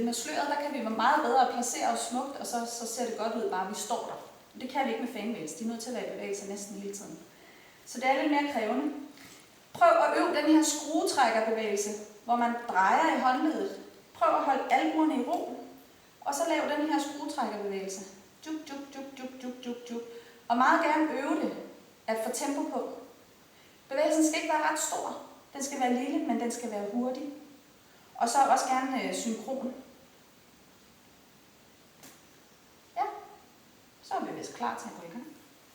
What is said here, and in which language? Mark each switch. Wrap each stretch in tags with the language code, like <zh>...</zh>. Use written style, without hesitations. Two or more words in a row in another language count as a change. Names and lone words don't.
<da>Med sløret, der kan vi være meget bedre placere os smukt, og så ser det godt ud, bare vi står der. Det kan vi ikke med fanbevægelse. De er nødt til at være i bevægelse næsten hele tiden. Så det er lidt mere krævende. Prøv at øve den her skruetrækkerbevægelse, hvor man drejer i håndledet. Prøv at holde albuerne i ro, og så lav den her skruetrækkerbevægelse. Juk, juk, juk, juk, juk, juk, juk. Og meget gerne øve det, at få tempo på. Bevægelsen skal ikke være ret stor. Den skal være lille, men den skal være hurtig. Og så også gerne synkron. Ja, så er vi vist klar til at gå i gang.</da>